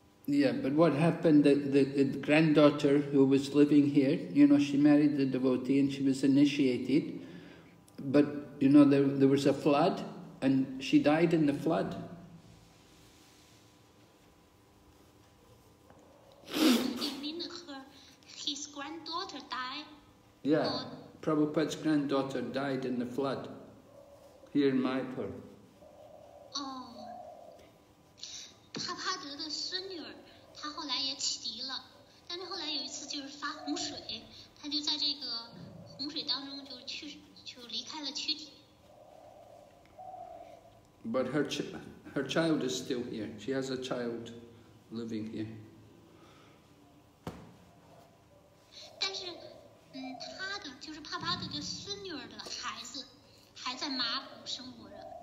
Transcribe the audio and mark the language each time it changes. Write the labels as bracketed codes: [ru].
[en] Yeah, but what happened, the granddaughter who was living here, she married the devotee and she was initiated, but, there was a flood and she died in the flood. You mean his granddaughter died? Yeah, Prabhupada's granddaughter died in the flood here in Mayapur. [zh] 帕帕德的孙女儿，她后来也启迪了，但是后来有一次就是发洪水，她就在这个洪水当中就离开了躯体。 [en] But her child is still here. She has a child living here. [zh] 但是，她的就是帕帕德的孙女儿的孩子还在麻布生活着。